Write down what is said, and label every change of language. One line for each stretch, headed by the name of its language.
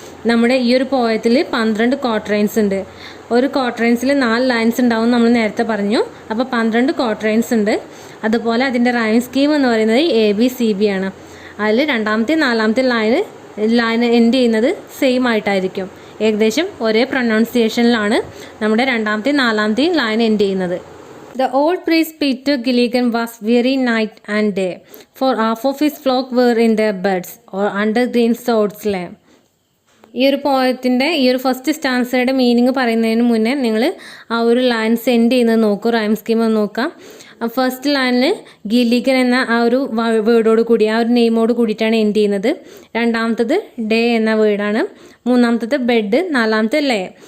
Malayalam: നമ്മുടെ ഈ ഒരു പോയത്തിൽ 12 ക്വാട്രൈൻസ് ഉണ്ട്. ഒരു ക്വാട്രൈൻസിൽ 4 ലൈൻസ് ഉണ്ടാവും നമ്മൾ നേരത്തെ പറഞ്ഞു. അപ്പോൾ 12 ക്വാട്രൈൻസ് ഉണ്ട്. അതുപോലെ അതിൻ്റെ റൈം സ്കീം എന്ന് പറയുന്നത് ABCB ആണ്. അതിൽ 2ാമത്തെയും 4ാമത്തെ ലൈൻ എൻഡ് ചെയ്യുന്നത് സെയിം ആയിട്ടായിരിക്കും. ഏകദേശം ഒരേ പ്രൊനൗൺസിയേഷനിലാണ് നമ്മുടെ 2ാമത്തെയും 4ാമത്തെയും ലൈൻ എൻഡ് ചെയ്യുന്നത്.
English: The old priest Peter Gilligan was weary night and day, for half of his flock were in their beds or under green swords lay.
Malayalam: ഈ ഒരു പോയത്തിൻ്റെ ഈ ഒരു ഫസ്റ്റ് സ്റ്റാൻസയുടെ മീനിങ് പറയുന്നതിന് മുന്നേ നിങ്ങൾ ആ ഒരു ലൈൻ സെൻഡ് ചെയ്യുന്നത് നോക്കൂ, റൈം സ്കീം ഒന്ന് നോക്കാം. ഫസ്റ്റ് ലൈനിൽ ഗില്ലിഗൻ എന്ന ആ ഒരു വേർഡോട് കൂടി ആ ഒരു നെയിമോട് കൂടിയിട്ടാണ് എൻഡ് ചെയ്യുന്നത്. 2ാമത്തത് ഡേ എന്ന വേർഡാണ്. 3ാമത്തത് ബെഡ്, 4ാമത്തെ ലേ.